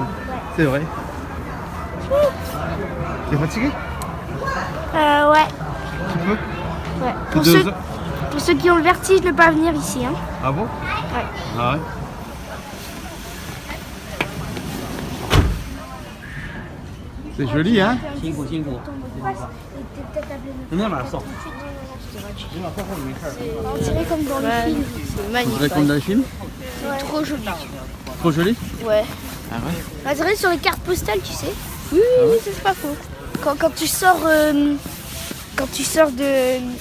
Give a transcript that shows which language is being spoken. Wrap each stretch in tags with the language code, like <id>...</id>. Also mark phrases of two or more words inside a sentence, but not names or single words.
<fr>C'est vrai. T'es fatigué? Ouais. Tu peux? Ouais. C'est 2 heures. Pour ceux qui ont le vertige, ne pas venir ici. Hein. Ah bon? Ouais. Ah ouais. C'est joli, hein?</fr> <zh>辛苦辛苦。那哪送？</zh> <fr>On dirait comme dans le film. C'est On magnifique. dirait comme dans le film. Trop joli. Trop joli? Ouais. Ah ouais? On dirait sur les cartes postales, tu sais. Oui, c'est pas faux. quand tu sors de...</fr>